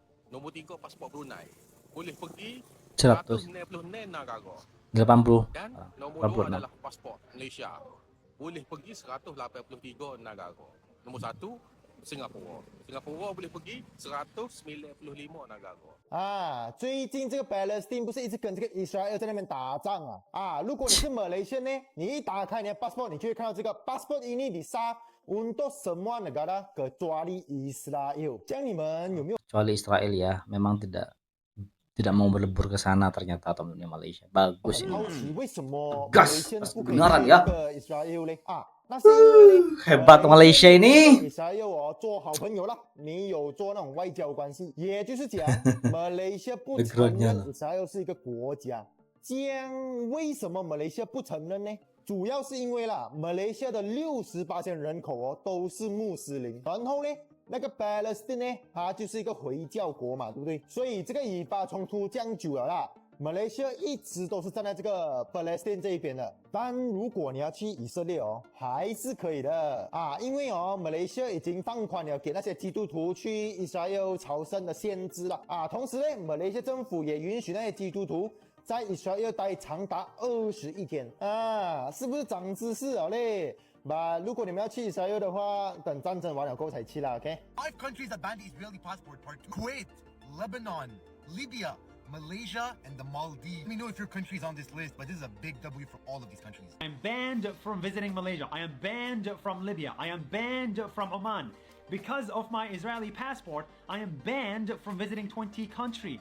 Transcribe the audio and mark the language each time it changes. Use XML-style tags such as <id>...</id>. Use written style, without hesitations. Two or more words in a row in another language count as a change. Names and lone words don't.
<ms>Nombor 3 pasport Brunei. Boleh pergi 100 196 negara. 80 Dan nombor 2 86. adalah pasport Malaysia. Boleh pergi 183 negara. Nombor 1 Singapura. Singapura boleh pergi 195 negara.</ms> <zh>最近这个 Palestine 不是一直跟这个 Israel 在那边打仗如果你是 Malaysia 呢，你一打开你的 passport， 你就会看到这个 passport</zh> <id>ini bisa untuk semua negara kecuali Israel。</id> <zh>这样你们有没有</zh> <id>Kecuali Israel ya, memang tidak mau berlebur ke sana ternyata teman-teman Malaysia. Bagus</id> <zh>很</zh> <id>ini.</id> <zh>好奇为什么</zh> <id>Gas, Malaysia gas</id> <zh>不可以</zh> <id>kebenaran</id> <zh>跟</zh> <id>ya.</id> <zh>这个 Israel 呢？那是因为呢</zh> <id>Hebat Malaysia</id> <zh>跟</zh> <id>ini.</id> <zh>Israel 做好朋友啦，没有做那种外交关系，也就是讲 Malaysia 不承</zh> <id>Backgroundnya</id> <zh>认</zh> <id>lah.</id> <zh>Israel 是一个国家。这样为什么 Malaysia 不承认呢？主要是因为啦，马来西亚的68%人口都是穆斯林，然后呢，那个 Palestine 呢，它就是一个回教国嘛，对不对？所以这个以巴冲突这样久了啦，马来西亚一直都是站在这个 Palestine 这一边的。但如果你要去以色列还是可以的因为马来西亚已经放宽了给那些基督徒去以色列朝圣的限制了同时呢，马来西亚政府也允许那些基督徒在以色列待长达21天是不是长知识了嘞？如果你们要去以色列的话，等战争完了过后才去啦 ，OK？</zh> <en>5 countries that banned the Israeli passport. Part 2. Kuwait, Lebanon, Libya, Malaysia, and the Maldives. Let me know if your country is on this list, but this is a big W for all of these countries. I am banned from visiting Malaysia. I am banned from Libya. I am banned from Oman. Because of my Israeli passport, I am banned from visiting 20 countries.</en>